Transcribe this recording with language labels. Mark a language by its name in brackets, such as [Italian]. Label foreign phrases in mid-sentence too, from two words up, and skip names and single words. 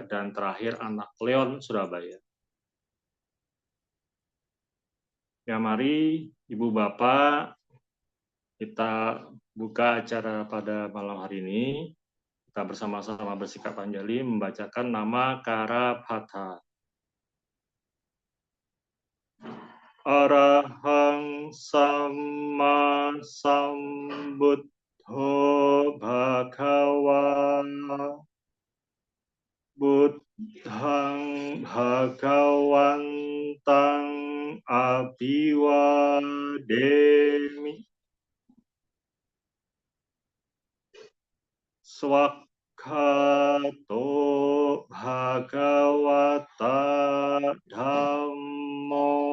[Indonesian] Dan terakhir anak Leon, Surabaya. Ya, mari Ibu Bapak, kita buka acara pada malam hari ini. Kita bersama-sama bersikap anjali membacakan nama Karabhatha. [Pali] Arahang Sama Sambuddho Bhagava Buddhang Bhagawantang Abhiwademi Swakhato Bhagavata Dhammo